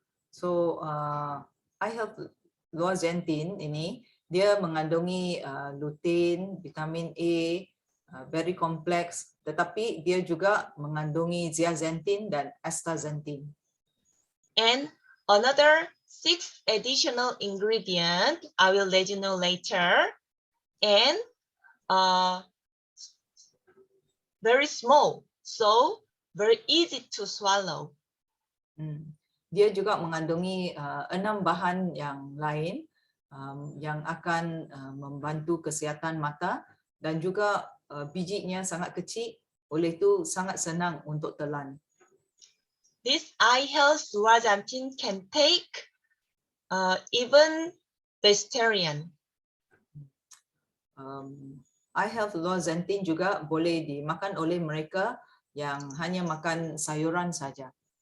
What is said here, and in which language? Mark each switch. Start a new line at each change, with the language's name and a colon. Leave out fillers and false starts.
Malay: So eye health luajantin ini dia mengandungi lutein, vitamin A, very complex, tetapi dia juga mengandungi zeaxanthin dan astaxanthin.
English: And another 6 additional ingredient I will let you know later. And very small, so very easy to swallow.
Malay: Dia juga mengandungi 6 bahan yang lain yang akan membantu kesihatan mata, dan juga bijinya sangat kecil, oleh itu sangat senang untuk telan.
English: This eye health zeaxanthin can take even vegetarian.
Malay: Eye health luajantin juga boleh dimakan oleh mereka yang hanya makan sayuran saja.